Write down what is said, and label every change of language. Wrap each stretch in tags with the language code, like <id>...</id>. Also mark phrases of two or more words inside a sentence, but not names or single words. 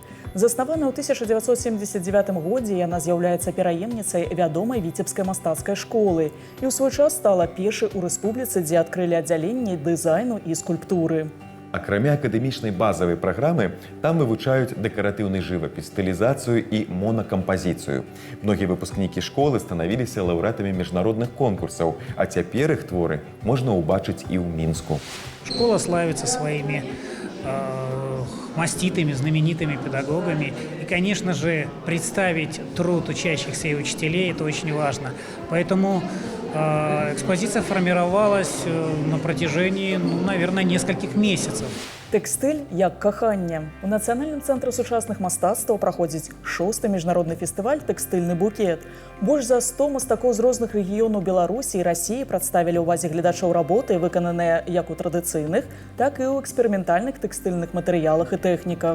<be>Заснаваная ў 1979 годзе, яна з'яўляецца пераемніцай вядомай віцебскай мастацкай школы і ў свой час стала першай у рэспубліцы, дзе адкрылі аддзяленні дызайну і скульптуры. Акрамя акадэмічнай базавай праграмы, там вывучаюць дэкаратыўны жывапіс, стылізацыю і монакампазіцыю. Многія выпускнікі школы станавіліся лаўрэатамі міжнародных конкурсаў, а цяпер іх творы можна ўбачыць і ў Мінску.</be> <ru>Школа славится своими маститыми, знаменитыми педагогами. И, конечно же, представить труд учащихся и учителей – это очень важно. Поэтому экспозиция формировалась на протяжении, наверное, нескольких месяцев.</ru> <be>Тэкстыль як каханне. У Нацыянальным цэнтры сучасных мастацтваў праходзіць 6-й міжнародны фестываль «Тэкстыльны букет». Больш за 100 мастакоў з розных рэгіёнаў Беларусі і Расіі прадставілі ўвазе гледачоў работы, выкананыя як у традыцыйных, так і ў эксперыментальных тэкстыльных матэрыялах і тэхніках.</be>